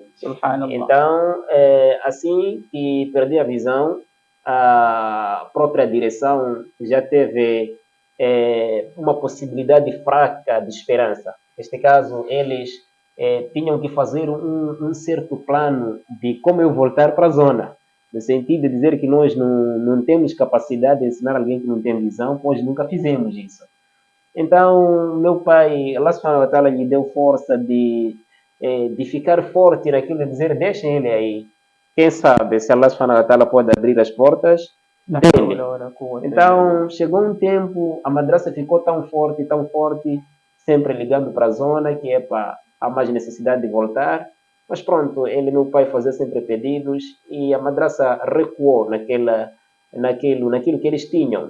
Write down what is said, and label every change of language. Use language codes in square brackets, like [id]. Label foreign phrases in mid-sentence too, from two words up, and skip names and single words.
[pt] Então, assim que perdi a visão, a própria direção já teve uma possibilidade fraca de esperança. Neste caso, eles tinham que fazer um certo plano de como eu voltar para a zona, no sentido de dizer que nós não temos capacidade de ensinar alguém que não tem visão, pois nunca fizemos isso. Então, meu pai, Allah [ar] سبحانه وتعالى [pt] lhe deu força de ficar forte naquilo de dizer, deixem ele aí. Quem sabe se Allah [ar] سبحانه وتعالى [pt] pode abrir as portas dele. Então, chegou um tempo, a madraça ficou tão forte, sempre ligando para a zona, que há mais necessidade de voltar. Mas pronto, ele e meu pai faziam sempre pedidos e a madraça recuou naquilo que eles tinham.